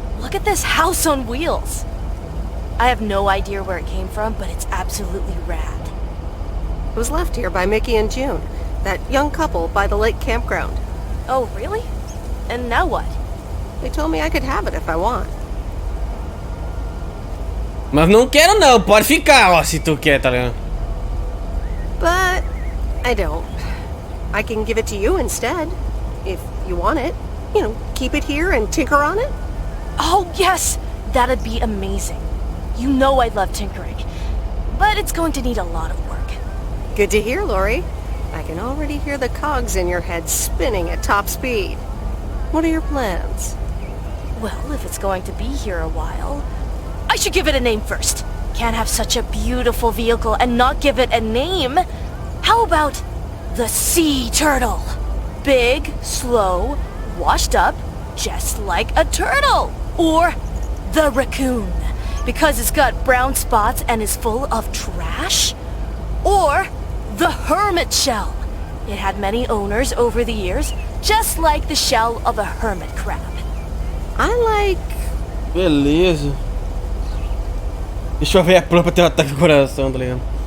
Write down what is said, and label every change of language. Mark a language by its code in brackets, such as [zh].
[en] Look at this house on wheels. I have no idea where it came from, but it's absolutely rad. It was left here by Mickey and June, that young couple by the lake campground. Oh, really? And now what? They told me I could have it if I want. [pt] Mas não quero não, pode ficar, ó, se tu quer, tá ligado? [en] But I don't. I can give it to you instead, if you want it. You know, keep it here and tinker on it. Oh, yes! That'd be amazing. You know I love tinkering. But it's going to need a lot of work. Good to hear, Lori. I can already hear the cogs in your head spinning at top speed. What are your plans? Well, if it's going to be here a while, I should give it a name first. Can't have such a beautiful vehicle and not give it a name. How about the sea turtle? Big, slow, washed up, just like a turtle. Or the raccoon, because it's got brown spots and is full of trash. Or the hermit shell. It had many owners over the years, just like the shell of a hermit crab. I like... [pt] Beleza. Deixa eu ver a planta ter um ataque no coração, tá ligado?